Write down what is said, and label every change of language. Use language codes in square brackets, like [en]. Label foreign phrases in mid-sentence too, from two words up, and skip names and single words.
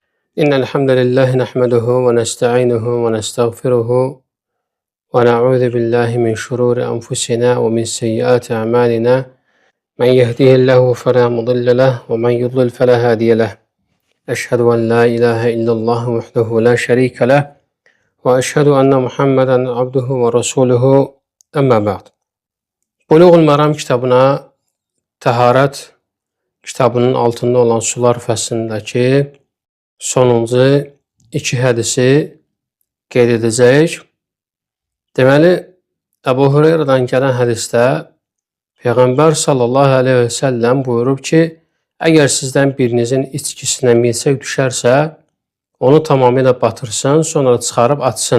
[ar] إن الحمد لله نحمده ونستعينه ونستغفره ونعوذ بالله من شرور أنفسنا ومن سيئات أعمالنا من يهده الله فلا مضل له ومن يضلل فلا هادي له أشهد أن لا إله إلا الله وحده لا شريك له وأشهد أن محمدا عبده ورسوله أما بعد. [az] Buluğul Maram kitabına Taharet kitabının altında olan sular fəslindəki sonuncu iki hədisi qeyd edəcəyik. Deməli, Əbu Hüreyrədən gələn hədisdə Peyğəmbər [ar] صلى الله عليه وسلم [az] buyurub ki, əgər sizdən birinizin içkisinə milçək düşərsə, onu tamamilə batırsın, sonra çıxarıb atsın.